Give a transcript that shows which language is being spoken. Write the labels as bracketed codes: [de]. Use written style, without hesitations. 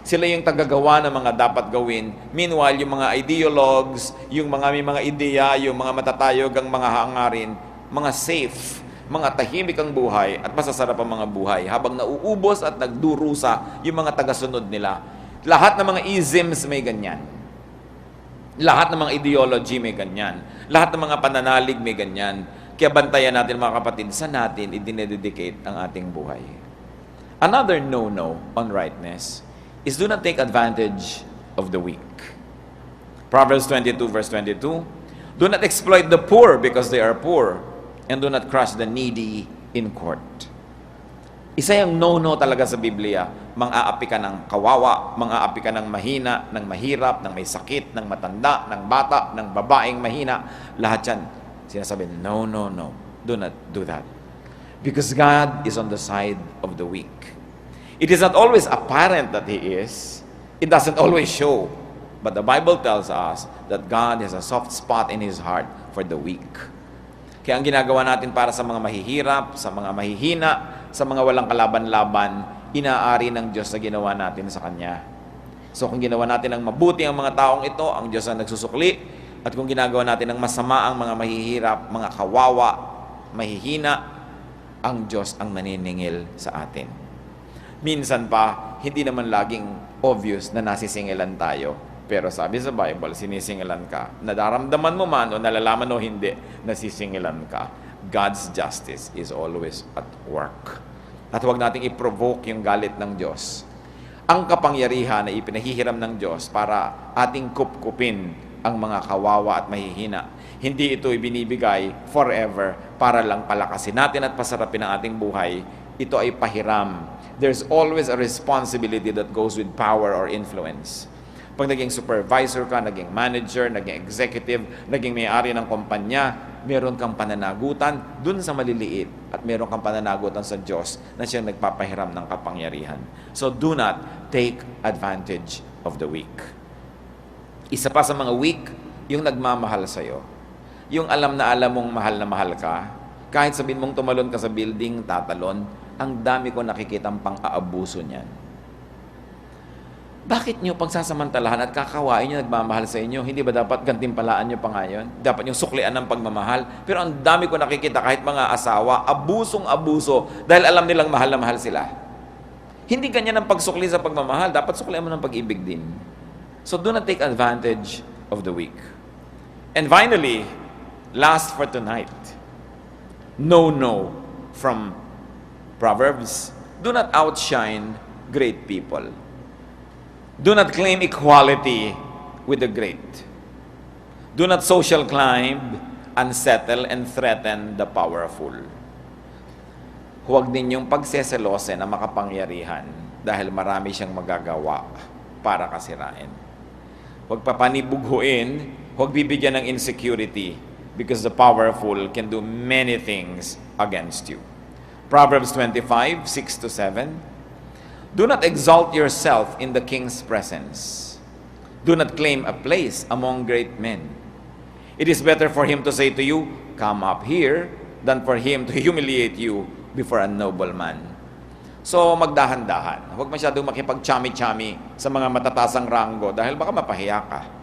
[tl] Sila yung tagagawa ng mga dapat gawin. Meanwhile, yung mga ideologues, yung mga may mga ideya, yung mga matatayog ang mga hangarin, mga safe, mga tahimik ang buhay at masasarap ang mga buhay habang nauubos at nagdurusa yung mga tagasunod nila. Lahat ng mga isms may ganyan. Lahat ng mga ideology may ganyan. Lahat ng mga pananalig may ganyan. Kaya bantayan natin mga kapatid, saan natin idinededicate ang ating buhay? [en] Another no-no on rightness is do not take advantage of the weak. Proverbs 22 verse 22, do not exploit the poor because they are poor, and do not crush the needy in court. [tl] Isa yung no-no talaga sa Biblia. Mang-aapi ka ng kawawa, mang-aapi ka ng mahina, ng mahirap, ng may sakit, ng matanda, ng bata, ng babaeng mahina. Lahat yan, sinasabi, [en] no, no, no. Do not do that. Because God is on the side of the weak. It is not always apparent that He is. It doesn't always show. But the Bible tells us that God has a soft spot in His heart for the weak. [tl] Kaya ang ginagawa natin para sa mga mahihirap, sa mga mahihina, sa mga walang kalaban-laban, inaari ng Diyos na ginawa natin sa Kanya. So kung ginawa natin ang mabuti ang mga taong ito, ang Diyos ang nagsusukli. At kung ginagawa natin ang masama ang mga mahihirap, mga kawawa, mahihina, ang Diyos ang naniningil sa atin. Minsan pa, hindi naman laging obvious na nasisingilan tayo. Pero sabi sa Bible, sinisingilan ka. Nadaramdaman mo man o nalalaman o hindi, nasisingilan ka. [en] God's justice is always at work. [tl] At huwag nating i-provoke yung galit ng Diyos. Ang kapangyarihan na ipinahihiram ng Diyos para ating kupkupin ang mga kawawa at mahihina. Hindi ito ibinibigay forever para lang palakasin natin at pasarapin ang ating buhay. Ito ay pahiram. [en] There's always a responsibility that goes with power or influence. [tl] Pag naging supervisor ka, naging manager, naging executive, naging may-ari ng kumpanya, meron kang pananagutan dun sa maliliit at meron kang pananagutan sa Diyos na siyang nagpapahiram ng kapangyarihan. [en] So do not take advantage of the weak. [tl] Isa pa sa mga weak, yung nagmamahal sa'yo. Yung alam mong mahal na mahal ka, kahit sabihin mong tumalon ka sa building, tatalon, ang dami ko nakikitang pang-aabuso niyan. Bakit nyo pagsasamantalahan at kakawain nyo nagmamahal sa inyo? Hindi ba dapat gantimpalaan nyo pa ngayon? Dapat nyo suklian ng pagmamahal? Pero ang dami ko nakikita kahit mga asawa, abusong-abuso dahil alam nilang mahal na mahal sila. Hindi ganyan ang pagsukli sa pagmamahal. Dapat suklian mo ng pag-ibig din. [en] So do not take advantage of the weak. And finally, last for tonight, no from Proverbs. Do not outshine great people. Do not claim equality with the great. Do not social climb, unsettle, and threaten the powerful. [tl] Huwag ninyong pagseselosin ang makapangyarihan dahil marami siyang magagawa para kasirain. Huwag papanibughuin, huwag bibigyan ng [en] insecurity because the powerful can do many things against you. Proverbs 25, 6-7. Do not exalt yourself in the king's presence. Do not claim a place among great men. It is better for him to say to you, "Come up here," than for him to humiliate you before a nobleman. [tl] So, magdahan-dahan. Huwag masyadong makipag-chami-chami sa mga matatasang ranggo dahil baka mapahiya ka.